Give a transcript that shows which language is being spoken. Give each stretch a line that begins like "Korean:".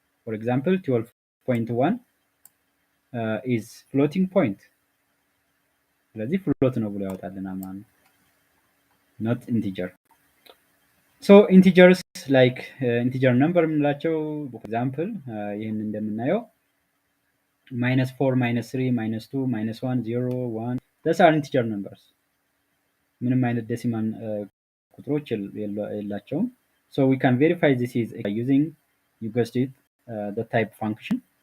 English: For example, 12.1 is floating point.
Amharic: ስለዚህ ፍሎት ነው ብሎ ያወጣልናል ማለት ነው።
English: not integer. So integers like integer number የምንላቸው for example
Amharic: ይህን እንደምናየው
English: -4 -3 -2 -1 0 1 those are integer numbers.
Amharic: ምንም አይነት ዴሲማል ቁጥሮች የላቸውም።
English: So we can verify this is using, you guessed it, the type function.